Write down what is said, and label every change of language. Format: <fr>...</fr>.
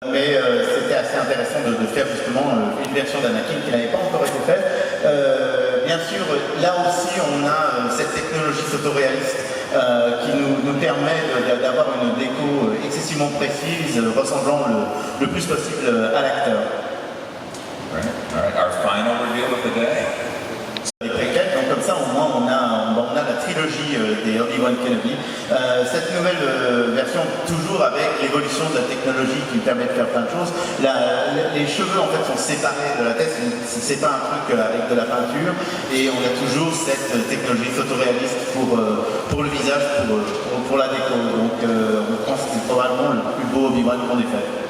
<fr>Mais c'était assez intéressant de faire justement une version d'Anakin qui n'avait pas encore été faite. Bien sûr, là aussi on a cette technologie photoréaliste qui nous permet d'avoir une déco excessivement précise, ressemblant le plus possible à l'acteur.</fr> <en>Alright, our final reveal of the day.</en> <fr>Les préquels, donc comme ça au moins on a la trilogie des Obi-Wan Kenobi. Cette nouvelle version, toujours avec l'évolution de la technologie qui permet de faire plein de choses. Les cheveux en fait sont séparés de la tête, c'est pas un truc avec de la peinture, et on a toujours cette technologie photoréaliste pour le visage, pour la déco. Donc on pense que c'est probablement le plus beau Obi-Wan qu'on ait fait.</fr>